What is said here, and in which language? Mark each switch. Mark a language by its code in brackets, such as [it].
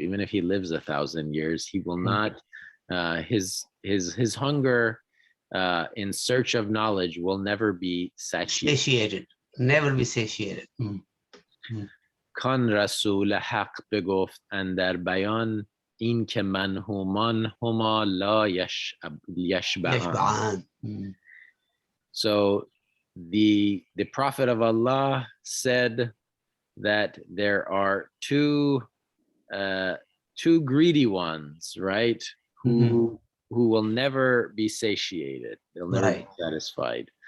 [en] Even if he lives 1,000 years, he will not. His hunger in search of knowledge will never be Satiated. Never be satiated. [fa] کان رسول حق بگفت اندر بیان این که منهومان هما لا یشبعان. [en] So the Prophet of Allah said that there are two greedy ones, right? Who will never be satiated. They'll never be satisfied.